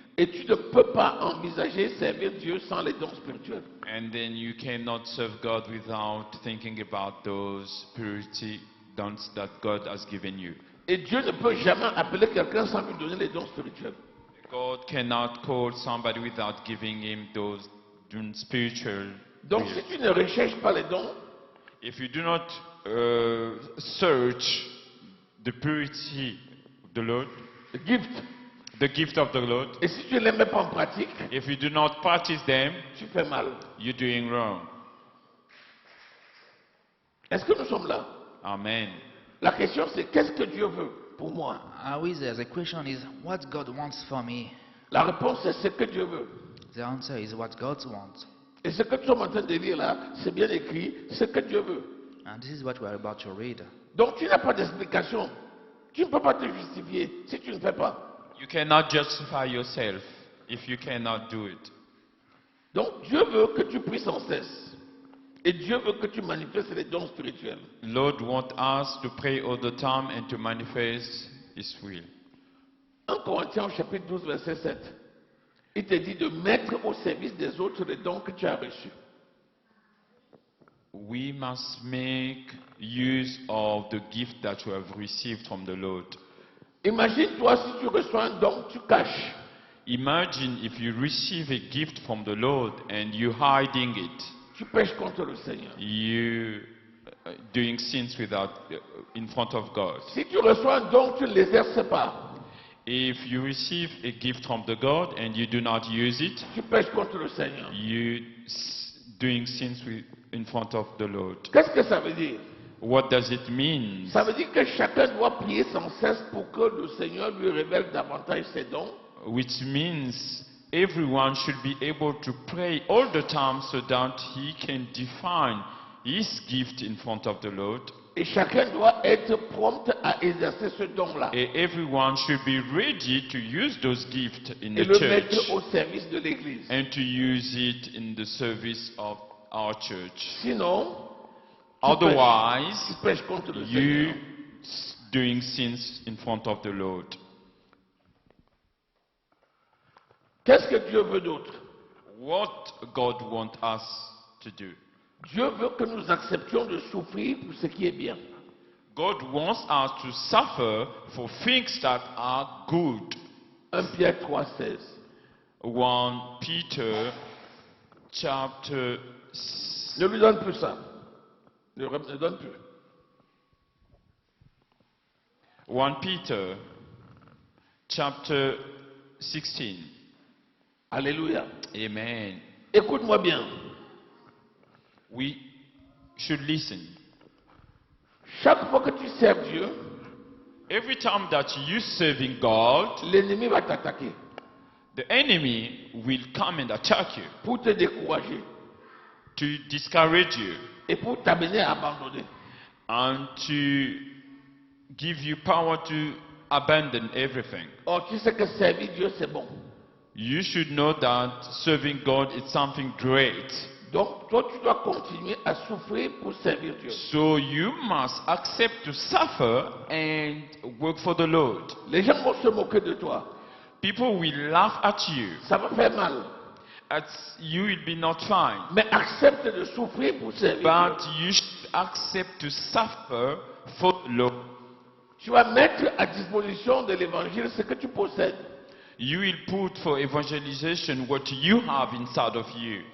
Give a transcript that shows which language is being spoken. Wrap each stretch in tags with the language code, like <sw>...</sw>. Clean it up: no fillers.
<fr>Et tu ne peux pas envisager servir Dieu sans les dons spirituels.</fr> <en>And then you cannot serve God without thinking about those spiritual dons that God has given you.</en> <fr>Et Dieu ne peut jamais appeler quelqu'un sans lui donner les dons spirituels.</fr> <en>God cannot call somebody without giving him those spiritual.</en> <fr>Donc si tu ne recherches pas les dons,</fr> <en>If you do not search the purity of the Lord,</en> <fr>le gift,</fr> <en>the gift of the Lord,</en> <fr>et si tu ne les mets pas en pratique,</fr> <en>if you do not practice them,</en> <fr>tu fais mal.</fr> <en>you're doing wrong.</en> <fr>Est-ce que nous sommes là?</fr> <en>Amen.</en> <fr>La question c'est qu'est-ce que Dieu veut pour moi?</fr> <en>Are we there? The question is, what God wants for me?</en> <fr>La réponse c'est ce que Dieu veut.</fr> <en>The answer is what God wants.</en> <fr>Et ce que nous sommes en train de lire là, c'est bien écrit, ce que Dieu veut.</fr> <en>And this is what we are about to read.</en> <fr>Donc tu n'as pas d'explication. Tu ne peux pas te justifier si tu ne fais pas.</fr> <en>You cannot justify yourself if you cannot do it.</en> <fr>Donc Dieu veut que tu pries sans cesse. Et Dieu veut que tu manifestes les dons spirituels.</fr> <en>Lord wants us to pray all the time and to manifest His will.</en> <fr>1 Corinthiens au chapitre 12, verset 7. Il te dit de mettre au service des autres les dons que tu as reçus.</fr> <en>We must make use of the gift that you have received from the Lord.</en> <fr>Imagine-toi si tu reçois un don, tu caches.</fr> <en>Imagine if you receive a gift from the Lord and you hiding it.</en> <fr>Tu pêches contre le Seigneur.</fr> <en>You doing sins without in front of God.</en> <fr>Si tu reçois un don, tu ne l'exerces pas.</fr> <en>If you receive a gift from the God and you do not use it,</en> <fr>Tu pêches contre le Seigneur.</fr> <en>you doing sins in front of the Lord.</en> <fr>Qu'est-ce que ça veut dire?</fr> <en>What does it mean?</en> <fr>Ça veut dire que chacun doit prier sans cesse pour que le Seigneur lui révèle davantage ses dons.</fr> <en>Which means everyone should be able to pray all the time so that he can define his gift in front of the Lord.</en> <fr>Et chacun doit être prompt à exercer ce don-là.</fr> <en>And everyone should be ready to use those gifts in</en> <fr>Et</fr> <en>the</en> <fr>le</fr> <en>church</en> <fr>mettre au service de l'Église.</fr> <en>and to use it in the service of our church.</en> <fr>Sinon,</fr> <en>Otherwise,</en> <fr>tu pêches contre le</fr> <en>you</en> <fr>Seigneur.</fr> <en>doing sins in front of the Lord.</en> <fr>Qu'est-ce que Dieu veut d'autre?</fr> <en>What God wants us to do.</en> <fr>Dieu veut que nous acceptions de souffrir pour ce qui est bien.</fr> <en>God wants us to suffer for things that are good.</en> <fr>1 Pierre 3,16.</fr> <en>1 Peter chapter</en> <fr>Ne lui donne plus ça. Ne donne plus.</fr> <en>1 Peter chapter 16.</en> <fr>Alléluia.</fr> <en>Amen.</en> <fr>Écoute-moi bien.</fr> <en>We should listen.</en> <fr>Chaque fois que tu sers Dieu,</fr> <en>Every time that you serving God,</en> <fr>l'ennemi va t'attaquer.</fr> <en>the enemy will come and attack you</en> <fr>pour te décourager</fr> <en>to discourage you</en> <fr>et pour t'amener à abandonner.</fr> <en>and to give you power to abandon everything.</en> <fr>Or, tu sais que servir Dieu, c'est bon.</fr> <en>You should know that serving God is something great.</en> <fr>Donc, toi, tu dois continuer à souffrir pour servir Dieu.</fr> <en>So you must accept to suffer and work for the Lord.</en> <fr>Les gens vont se moquer de toi.</fr> <en>People will laugh at you.</en> <fr>Ça va faire mal.</fr> <en>You will be not fine.</en> <fr>Mais accepte de souffrir pour servir</fr> <en>But</en> <fr>Dieu.</fr> <en>you should accept to suffer for the Lord.</en> <fr>Tu vas mettre à disposition de l'évangile ce que tu possèdes.</fr> <en>You will put for evangelization what you have inside of you.</en>